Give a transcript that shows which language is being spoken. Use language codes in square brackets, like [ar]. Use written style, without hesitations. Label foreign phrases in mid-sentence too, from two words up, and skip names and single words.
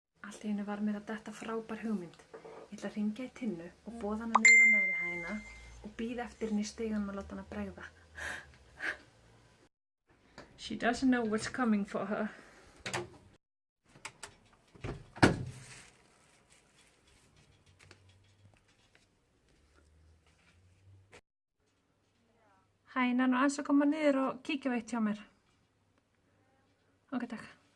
[is] Allt í einu var mér að detta frábær hugmynd. Ég ætla að hringja í Tinnu og boða hana niður á neðri hæðina og bíða eftir henni í stiganum að láta hana bregða. [en] She doesn't know what's coming for her. [is] Hæ, nú aðeins að koma niður og kíkja veitt hjá mér. Ok, takk.